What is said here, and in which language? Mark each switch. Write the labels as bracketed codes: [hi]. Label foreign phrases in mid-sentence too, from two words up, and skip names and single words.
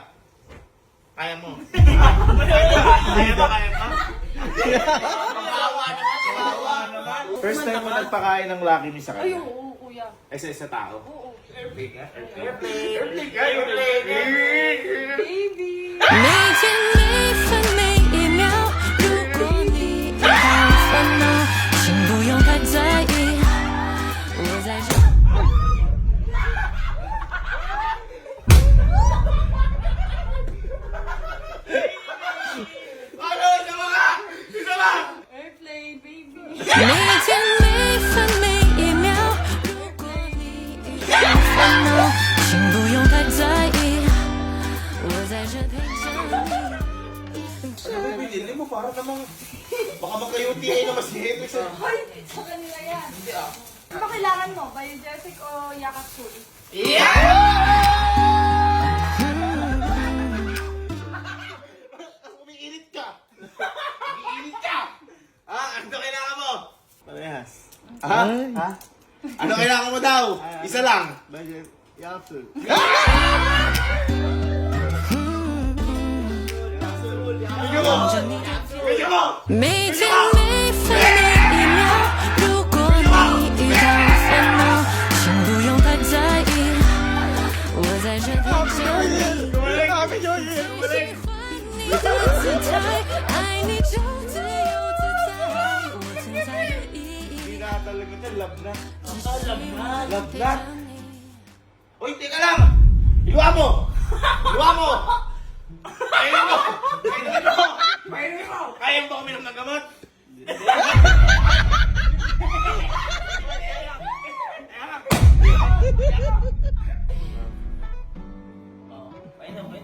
[tl] Kaya mo? Kaya mo? [en] First time [tl] mo nagpakain ng Lucky Me sa Ay, kanya? oo, kuya. Isa tao? Oo. Airplane ka? Airplane. Baby. [zh] 每天每分每一秒，如果你遇到烦恼，请不用太在意，我在这。 [tl] Ano? Isa mo ka! Isa ba? [en] Airplane, baby. [zh] 每天每分每一秒，如果你遇到烦恼，请不用太在意，我在这陪着你。 [tl] Hindi mo para namang baka magka-UTI na mas hito siya. Hoy, sa kanila yan. Ano kailangan mo? Biogesic o yakap full? Umiinit ka! Umiinit ka! Ano kailangan mo? Parehas. Ha? Ha? Ano kailangan mo daw? Isa lang. Budget. Yapsul. Bigyan mo! Bigyan mo! [zh] 每天每分每一秒，如果你遇到烦恼，请不用太在意，我在这陪着你。喜欢你的姿态，爱你就自由自在，我存在的意义。 [tl] Talaga na, love na. Laman. Love na. Uy, teka lang! Hiluwa mo! Hiluwa mo! Kainin mo! Kainin mo! Kainin mo! Kaya mo ba uminom ng gamot? Oh, painom.